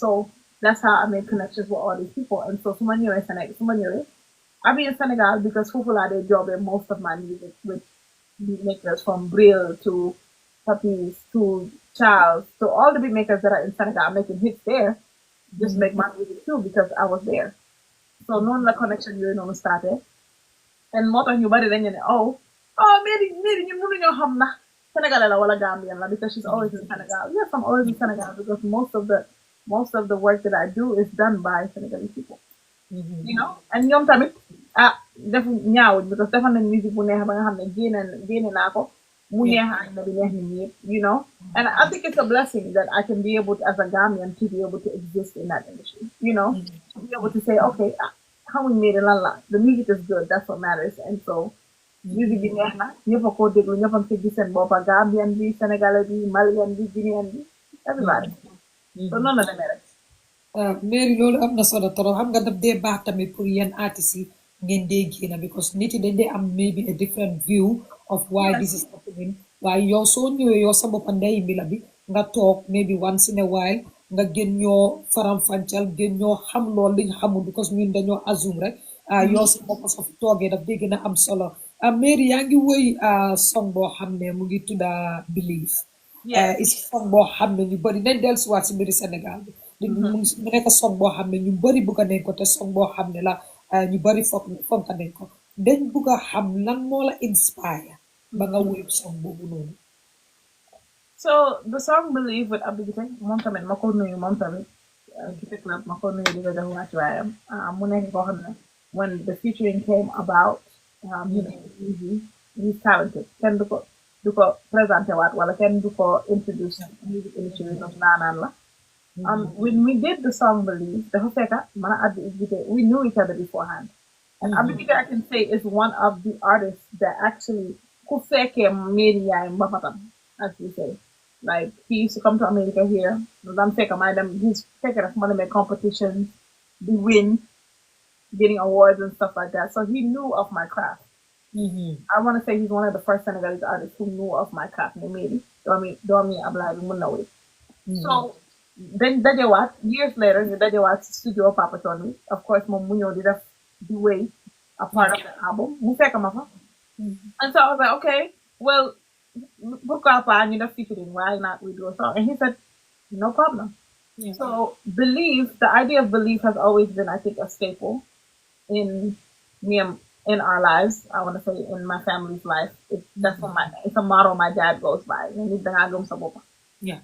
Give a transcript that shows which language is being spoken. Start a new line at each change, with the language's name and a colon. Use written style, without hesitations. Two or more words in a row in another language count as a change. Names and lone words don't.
English: So that's how I made connections with all these people. And so Senegal, I be in Senegal because people are their job in most of my music with beat makers from Brill to Puppies to Charles to all the beat makers that are in Senegal making hits there. Just make my music too because I was there.
Wolof: So noonu la connection yooyu noonu starté and moo tax ñu bari dañu ne Mary ñun mënuñoo xam na Sénégalais la wala Gambian la
English: because she's always in Senegal. Yes, I'm always in Senegal because most of the work that I do is done by Senegalese people. You know, and
Wolof: ñoom tamit defu ñaawuñ because defal nañ musique bu neex ba nga xam ne génne naa ko mu neex ak na bi neex nit ñi yëpp,
English: you know. And I think it's a blessing that I can be able to, as a Gambian, to be able to exist in that industry, you know, to be able to say, okay, how we made it, the music is good, that's what matters.
Wolof: And so music bi neex na ñëpp a ko déglu ñëpp a ci gis seen boppa Gambian bi Sénégalais bi Malian bi Guinéen bi everybody. So noonu la demee rek. Mary loolu am na solo trop xam nga daf dee baax tamit pour yenn artistes yi ngeen dee génn because nit yi dañ dee am maybe
English: a different view of why this is happening
Wolof: waaye yow soo ñëwee yow sa boppa ndey mbila bi nga toog
English: maybe once in a while
Wolof: nga gën ñoo faram-fàccal gën ñoo xam loolu liñ xamul because ñun dañoo assume rek yow sa boppa sa fi toogee daf dee gën a am solo Mary yaa ngi woy song boo xam ne mu ngi tudda Believe is song boo xam ne ñu bëri nañ dellusiwaat si mbiri Sénégal bi mu nekk song boo xam ne ñu bëri bugga nañ ko te song boo xam ne la ñu bëri fonka nañ ko dañ bugg a xam lan moo la inspire ba nga woy song boobu noonu.
English: So the song Believe with
Wolof: Abdou Guité moom tamit ma ko nuyu moom tamit Guité Club ma ko nuyu di ko jox wàccuwaayam mu nekk koo xam ne
English: when the featuring came about you know he's talented
Wolof: kenn du ko présenté waat wala kenn du ko introduce
English: music industry
Wolof: of naanaan la.
English: When we did the song Believe, the Hofeka, we knew each other beforehand. And Abdou I can say is one of the artists that actually Hofeka made as we say. Like he used to come to America here. He's taking us money make competitions, the win, getting awards and stuff like that. So he knew of my craft. I want to say he's one of the first Senegalese artists who knew of my craft.
Wolof: Maybe. So then dajewaat
English: years later
Wolof: ñu dajewaat studio Papa Tony of course moom mu ñëw di def di way a part of the album mu fekk ma fa
English: and so I was like okay well
French: pourquoi pas
Wolof: ñu def featuring
English: why not we do a song and he said no problem. So Believe, the idea of Believe has always been I think a staple in me and in our lives. I want to say in my family's life. It's a motto my dad goes by. Yeah.